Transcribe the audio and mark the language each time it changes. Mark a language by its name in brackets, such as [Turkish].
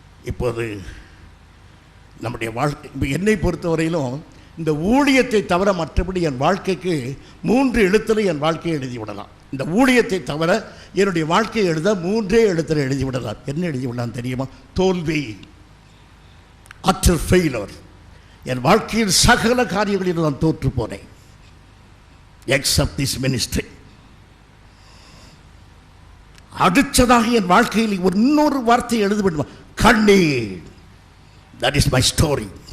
[Tamil] இப்போது நம்முடைய வாழ்க்கை, என்னை பொறுத்தவரையிலும் இந்த ஊழியத்தை தவிர மற்றபடி என் வாழ்க்கைக்கு 3 எழுத்தில் என் வாழ்க்கையை எழுதிவிடலாம். இந்த ஊழியத்தை தவிர என்னுடைய வாழ்க்கையை எழுத 3 எழுத்தில் எழுதிவிடலாம். என்ன எழுதிவிடலாம் தெரியுமா? தோல்வி, [English] utter failure. [Tamil] என் வாழ்க்கையில் சகல காரியங்களில் நான் தோற்று போனேன், [English] except this ministry. [Tamil] அடுத்ததாக என் வாழ்க்கையில் ஒரு இன்னொரு வார்த்தையை எழுத வேண்டும், கண்ணீர். [English] That is my story.